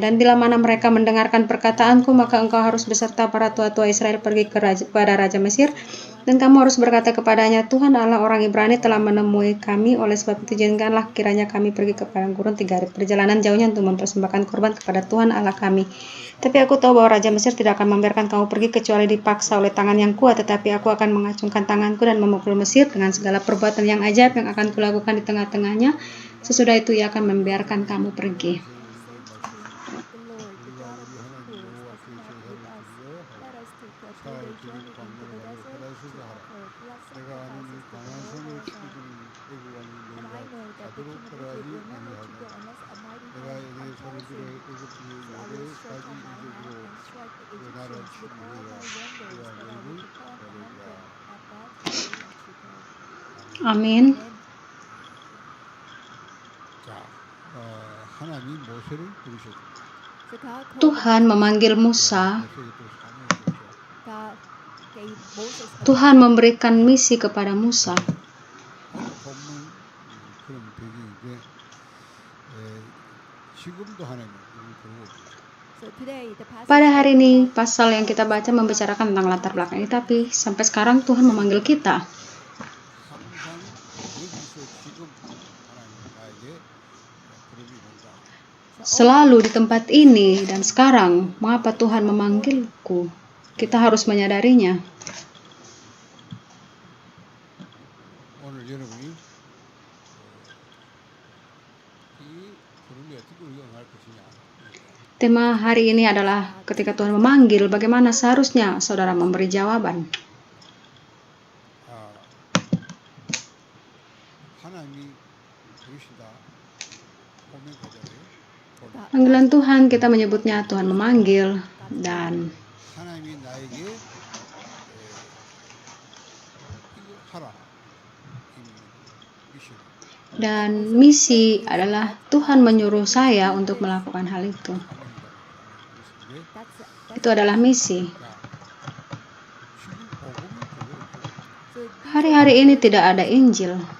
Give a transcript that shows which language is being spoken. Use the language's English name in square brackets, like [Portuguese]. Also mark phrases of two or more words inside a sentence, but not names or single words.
[Indonesian] Dan bila mana mereka mendengarkan perkataanku, maka engkau harus beserta para tua-tua Israel pergi kepada Raja Mesir, dan kamu harus berkata kepadanya, Tuhan Allah orang Ibrani telah menemui kami, oleh sebab itu izinkanlah kiranya kami pergi ke padang gurun 3 hari perjalanan jauhnya untuk mempersembahkan korban kepada Tuhan Allah kami. Tapi aku tahu bahwa Raja Mesir tidak akan membiarkan kamu pergi kecuali dipaksa oleh tangan yang kuat, tetapi aku akan mengacungkan tanganku dan memukul Mesir dengan segala perbuatan yang ajaib yang akan kulakukan di tengah-tengahnya. Sesudah itu ia akan membiarkan kamu pergi. [Korean] 내가 아는 이 강한 성을 치고는 애굽 왕이 너희가 가도록 하라지 아니하고 내가 내 손을 들어 애굽 요새까지 이적으로 그 나라를 치는 너희가 그와 너희를 따르리라. [Indonesian] Amin. [Korean] 자, 하나님 모세를 부르셨습니다. [Indonesian] Tuhan memanggil Musa. [Korean] 모세에게 또 사명을 주셨죠. [Indonesian] Tuhan memberikan misi kepada Musa. [Korean] 아주 본문 그런 배경인데 지금도 하나님 우리를 부르고 계세요. [Indonesian] Pada hari ini, pasal yang kita baca membicarakan tentang latar belakang ini, tapi sampai sekarang Tuhan memanggil kita. [Korean] 항상 여기서 지금 하나님 나에게 부름이 온다. [Indonesian] Selalu di tempat ini dan sekarang, mengapa Tuhan memanggilku? Kita harus menyadarinya. [Korean] 오늘 여러분이 이 부름이 어떻게 응할 것이냐. [Indonesian] Tema hari ini adalah ketika Tuhan memanggil, bagaimana seharusnya saudara memberi jawaban. [Korean] 하나님이 부르시다 보면 그대로 [Indonesian] Panggilan Tuhan kita menyebutnya Tuhan memanggil, dan [Korean] 하나님이 나에게 이거 하라 [Indonesian] dan misi adalah Tuhan menyuruh saya untuk melakukan hal itu. Itu adalah misi. Hari-hari ini tidak ada Injil.